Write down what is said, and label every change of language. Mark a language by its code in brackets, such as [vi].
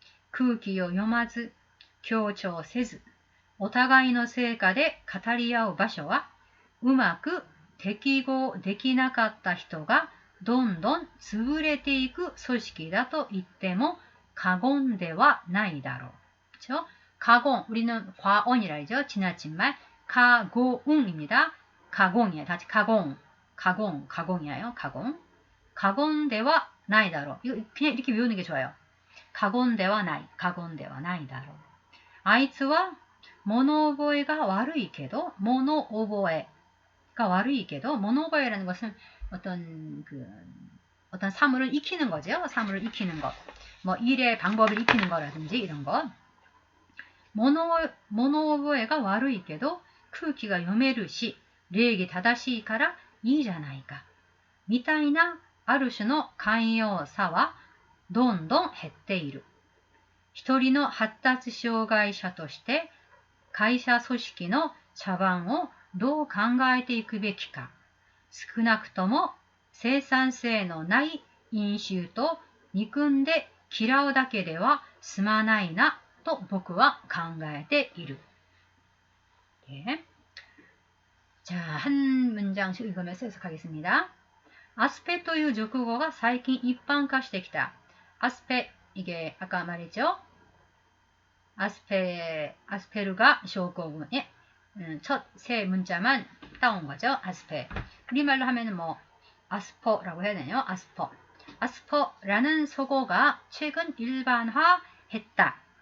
[ja] 空気を読まず、強調せず、お互いの成果で語り合う場所は、うまく適合できなかった人がどんどん潰れていく組織だと言っても過言ではないだろう. [ko] 그렇죠? 가공, 우리는 과언이라 하죠. 지나친 말. 가공입니다. 가공이에요. 다시 가공, 가공이에요. 가공. 가곤대와 나이다로. 이거 그냥 이렇게 외우는 게 좋아요. 가곤대와 나이다로. 아이츠와 모노오보에가 [ja] 悪いけど, [ko] 모노오보에가 悪いけど, 모노오보에라는 것은 어떤 사물을 익히는 거죠. 사물을 익히는 것. 뭐 일의 방법을 익히는 거라든지 이런 것. [ja] 모노오보에가 悪いけど空気が読めるし礼儀正しいからいいじゃないかみたいなある種の寛容さはどんどん減っている。一人の発達障害者として会社組織の茶番をどう考えていくべきか。少なくとも生産性のない飲酒と憎んで嫌うだけでは済まないなと僕は考えている。 [ko] 네. 자, 한 문장씩 읽으면서 해석하겠습니다. [ja] 아스페 という熟語が最近一般化してきた。 [ko] 아스페, 이게 아까 말했죠? 아스페르가症候群의 첫 세 문자만 따온 거죠. 아스페. 우리말로 하면은 뭐 아스퍼라고 해야 되나요? 아스퍼. 아스퍼라는 속어가 최근 일반화했다.